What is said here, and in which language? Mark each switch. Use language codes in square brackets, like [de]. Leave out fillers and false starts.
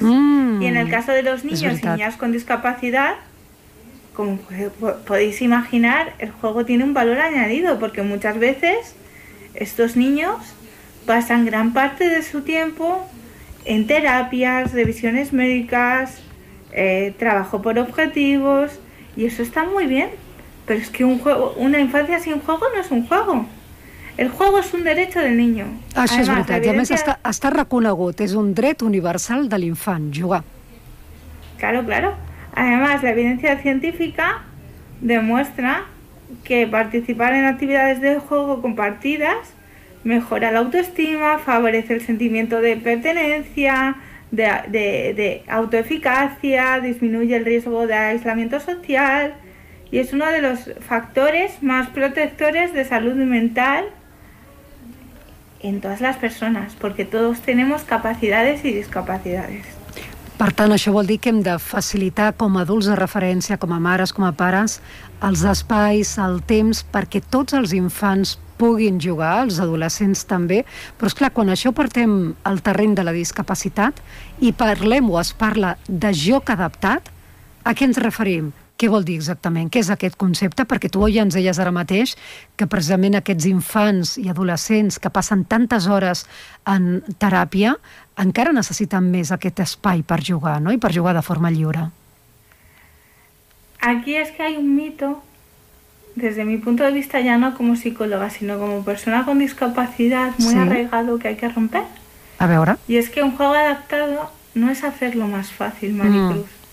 [es] Y en el caso de los niños y niñas con discapacidad, como podéis imaginar, el juego tiene un valor añadido, porque muchas veces estos niños pasan gran parte de su tiempo en terapias, revisiones médicas, trabajo por objetivos, y eso está muy bien, pero es que un juego, una infancia sin juego no es un juego. El juego es un derecho del niño. [ca] Això és veritat, i a més està reconegut, és un dret universal de l'infant, jugar. [es] Claro, claro. Además, la evidencia científica demuestra que participar en actividades de juego compartidas mejora la autoestima, favorece el sentimiento de pertenencia, de autoeficacia, disminuye el riesgo de aislamiento social y es uno de los factores más protectores de salud mental en todas las personas, porque todos tenemos capacidades y discapacidades. [ca] Per tant, això vol dir que hem de facilitar com a adults de referència, com a mares, com a pares, els espais, el temps, perquè tots els infants puguin jugar, els adolescents també. Però, esclar, quan això partem al terreny de la discapacitat i parlem o es parla de joc adaptat, a què ens referim? Què vol dir exactament? Què és aquest concepte? Perquè tu ja ens deies ara mateix que precisament aquests infants i adolescents que passen tantes hores en teràpia encara necessiten més aquest espai per jugar, no? I per jugar de forma lliure. Aquí és que hi ha un mito. [es] Desde mi punto de vista, ya no como psicóloga, sino como persona con discapacidad muy arraigado que hay que romper. A ver, ahora. Y es que un juego adaptado no es hacerlo más fácil, Maricruz.